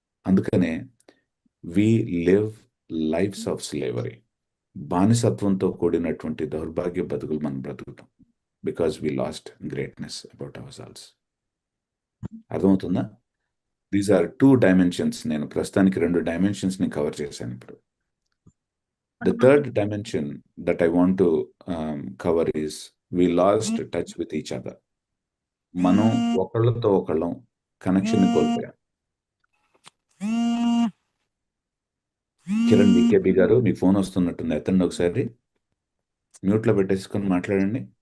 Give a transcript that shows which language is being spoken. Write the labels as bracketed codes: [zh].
[te] అందుకనే [en] We live lives of slavery. [te] బానిసత్వంతో కూడినటువంటి దౌర్భాగ్య బతుకులు మనం బ్రతుకుతాం. [en] Because we lost greatness about ourselves. [te] అర్థమవుతుందా? [en] These are 2 dimensions. [te] నేను ప్రస్తుతానికి 2 డైమెన్షన్స్‌ని cover చేశానిప్పుడు. [en] The third dimension that I want to cover is we lost touch with each other. [te] మనం ఒకళ్ళతో ఒకళ్ళం కనెక్షన్ని కోల్పోయాం. కిరణ్ వికేబీ గారు, మీ ఫోన్ వస్తున్నట్టుంది, ఎత్తండి ఒకసారి, మ్యూట్లో పెట్టేసుకొని మాట్లాడండి.